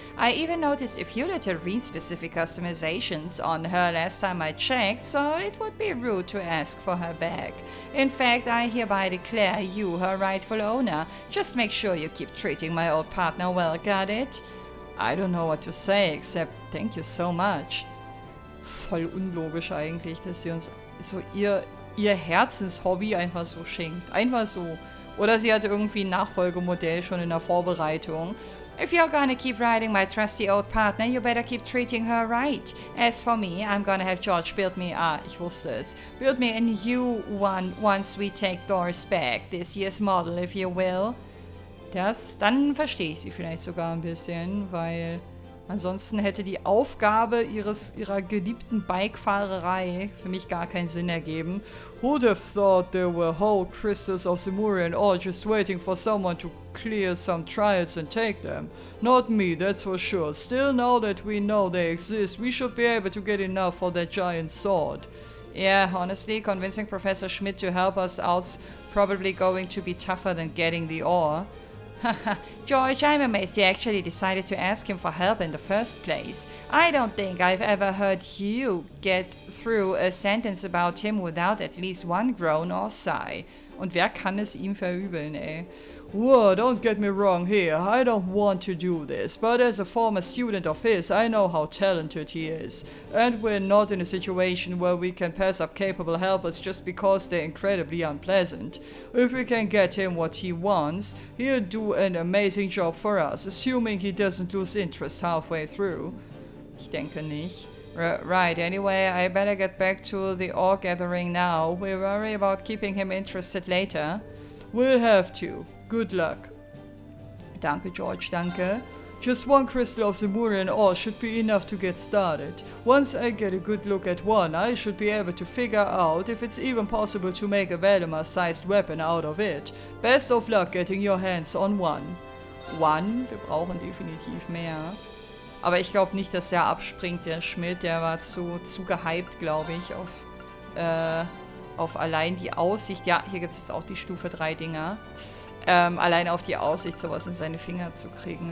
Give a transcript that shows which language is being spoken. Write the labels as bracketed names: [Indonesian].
[English] I even noticed a few little read-specific customizations on her last time I checked, so it would be rude to ask for her back. In fact, I hereby declare you her rightful owner. Just make sure you keep treating my old partner well, got it? I don't know what to say, except thank you so much. [German] Voll unlogisch eigentlich, dass sie uns so ihr Herzenshobby einfach so schenkt. Einfach so. Oder sie hat irgendwie ein Nachfolgemodell schon in der Vorbereitung. [English] If you're gonna keep riding my trusty old partner, you better keep treating her right. As for me, I'm gonna have George build me, [German] ich wusste es, [English] build me a new one once we take Doris back. This year's model, if you will. [German] Dann verstehe ich sie vielleicht sogar ein bisschen, weil ansonsten hätte die Aufgabe ihrer geliebten Bikefahrerei für mich gar keinen Sinn ergeben. [English] Who'd have thought there were whole crystals of Zemurian ore just waiting for someone to clear some trials and take them? Not me, that's for sure. Still, now that we know they exist, we should be able to get enough for that giant sword. Yeah, honestly, convincing Professor Schmidt to help us out's probably going to be tougher than getting the ore. George, I'm amazed you actually decided to ask him for help in the first place. I don't think I've ever heard you get through a sentence about him without at least one groan or sigh. [German] Und wer kann es ihm verübeln, ey? [English] Whoa, don't get me wrong here, I don't want to do this, but as a former student of his, I know how talented he is. And we're not in a situation where we can pass up capable helpers just because they're incredibly unpleasant. If we can get him what he wants, he'll do an amazing job for us, assuming he doesn't lose interest halfway through. [German] Ich denke nicht. [English] Right, anyway, I better get back to the ore gathering now. We'll worry about keeping him interested later. We'll have to. Good luck. [German] Danke, George, danke. [English] Just one crystal of Zemurian ore should be enough to get started. Once I get a good look at one, I should be able to figure out if it's even possible to make a Valdemar-sized weapon out of it. Best of luck getting your hands on one. One? [German] Wir brauchen definitiv mehr. Aber ich glaube nicht, dass der abspringt, der Schmidt. Der war zu gehypt, glaube ich, auf allein die Aussicht. Ja, hier gibt es jetzt auch die Stufe 3 Dinger. Allein auf die Aussicht, sowas in seine Finger zu kriegen.